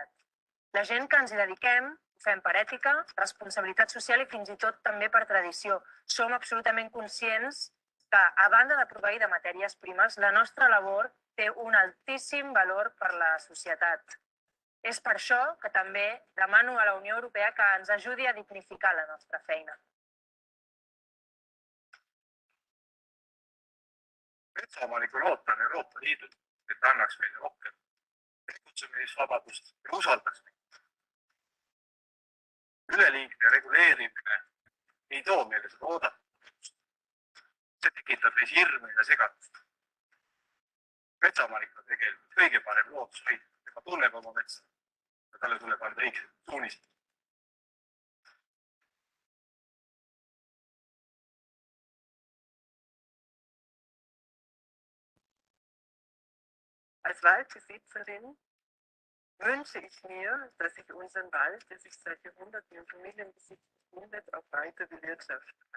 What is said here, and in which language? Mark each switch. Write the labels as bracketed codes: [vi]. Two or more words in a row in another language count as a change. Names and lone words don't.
[ca] La gent que ens hi dediquem ho fem per ètica, responsabilitat social i fins i tot també per tradició. Som absolutament conscients que, a banda de proveir de matèries primes, la nostra labor té un altíssim valor per la societat. És per això que també demano a la Unió Europea que ens ajudi a dignificar la nostra feina. [et] Metsaomanikul ootan Euroopa Liidult, et annaks meile rohkem tegutsemisvabadust ja usaldaks meid. Üleliigne reguleerimine ei too meile seda oodatust. See tekitab meis hirmu ja segadust. Metsaomanik on tegelikult kõige parem loodushoidja, tema tunneb oma metsa ja talle tuleb anda õiged suunised. [de] Als Waldbesitzerin wünsche ich mir, dass ich unseren Wald, der sich seit Jahrhunderten im Familienbesitz befindet, auch weiter bewirtschaften kann.